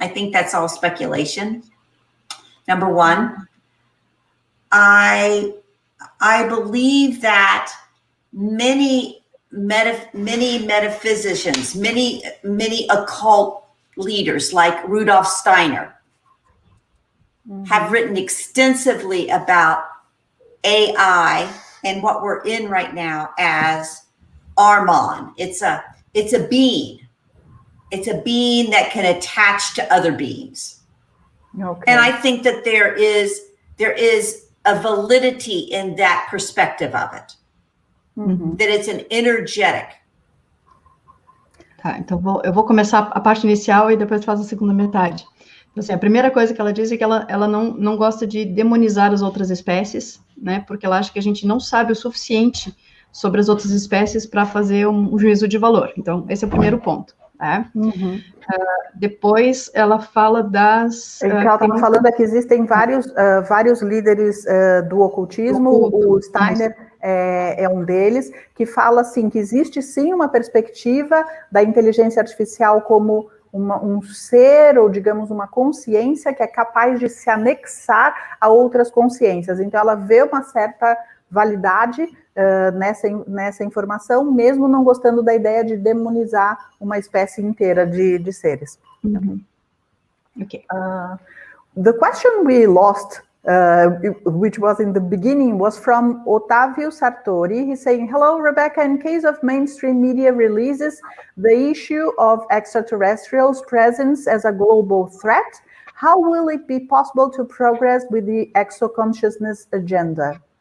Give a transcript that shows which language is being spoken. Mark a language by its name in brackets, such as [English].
[English] I think that's all speculation. Number one, I believe that many metaphysicians, many occult leaders like Rudolf Steiner have written extensively about AI and what we're in right now as Armon. It's a being. It's a being that can attach to other beings. Okay. And I think that there is a validity in that perspective of it. That it's an energetic. [Portuguese] Tá, então eu vou começar a parte inicial e depois faço a segunda metade. Então, assim, a primeira coisa que ela diz é que ela não gosta de demonizar as outras espécies, né? Porque ela acha que a gente não sabe o suficiente sobre as outras espécies para fazer um juízo de valor. Então, esse é o primeiro ponto. Né? Depois, ela fala das... O que ela estava falando é que existem vários líderes do ocultismo, o Steiner é um deles, que fala, assim, que existe, sim, uma perspectiva da inteligência artificial como um ser, ou, digamos, uma consciência que é capaz de se anexar a outras consciências. Então, ela vê uma certa validade nessa informação, mesmo não gostando da ideia de demonizar uma espécie inteira de seres. [English] Okay. The question we lost, which was in the beginning, was from Otávio Sartori. He's saying, hello, Rebecca, in case of mainstream media releases the issue of extraterrestrials' presence as a global threat, how will it be possible to progress with the exoconsciousness agenda?